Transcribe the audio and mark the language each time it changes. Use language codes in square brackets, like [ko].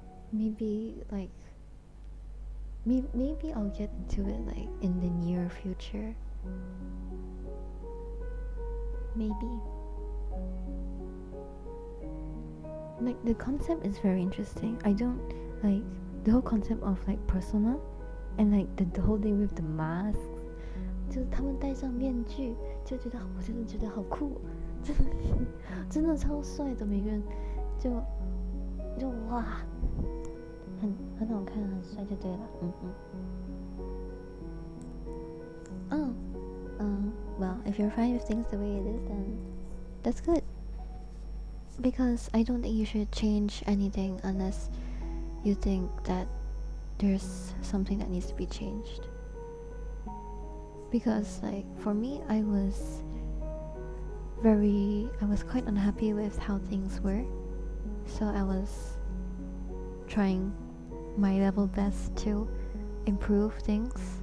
[en] Maybe like maybe I'll get into it like in the near future. Maybe. Like the concept is very interesting. I don't like the whole concept of like Persona, and like the whole thing with the masks. [zh] 就是他们戴上面具，就觉得我真的觉得好酷，真的超帅的，每个人就哇，很好看，很帅就对了， [en] Well, if you're fine with things the way it is, then that's good. Because I don't think you should change anything unless you think that there's something that needs to be changed. Because like for me, I was quite unhappy with how things were, so I was trying my level best to improve things.